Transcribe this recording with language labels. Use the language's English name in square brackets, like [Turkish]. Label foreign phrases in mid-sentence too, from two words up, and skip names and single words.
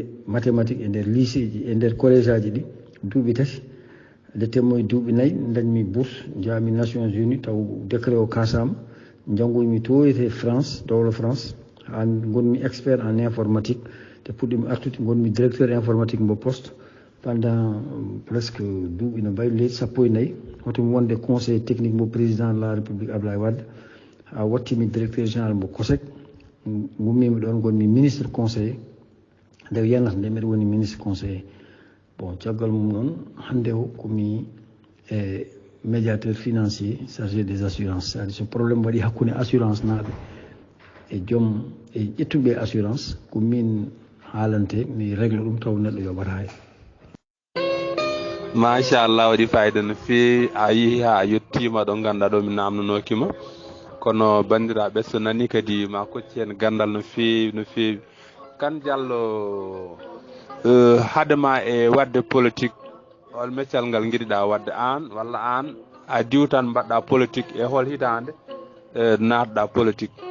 [Fula] mathématique e nder lycée ji e nder collège aji ɗi duuɓi tati nde temmoye duuɓi 4 dañmi bourse jaami Nations Unies taw décret o kasama janggoymi to e France dowlo France ha gonmi [French] expert en informatique [Fula] te puɗɗimi artude gonmi [French] directeur informatique [Fula] mbo [French] poste pendant presque [Fula] duuɓi no mbayi leydi 14 hotomi wonde [French] conseil technique [Fula] mbo [French] président de la république [Fula] Abdoulaye Wade ha wattimi [French] directeur général [Fula] mbo COSEC gummimi ɗon gonmi [French] ministre conseiller [Fula] nde yanata nde mbiɗa woni [French] ministre conseiller [Fula] bon caggal mum noon hannde o komi [French] médiateur financier chargé des assurances c'est-à-dire [Fula] so probléme waɗi hakkude assurance naaɓe e joom e ƴettuɓe assurance ko min haalante mi régle ɗum taw neɗɗo yoɓata hay machallah waɗi fayida no feewi a yeehi ha a yettima ɗo ganduɗa ɗo mi namdonokima kono bandiraɓe so nani kadi ma kocci hen gandal no feewi no feewi Kane Diallo hadema e wadde politique hol meccal ngal guiɗiɗa wadde an walla an a diwtan mbaɗɗa politique e hol hitande natɗa politique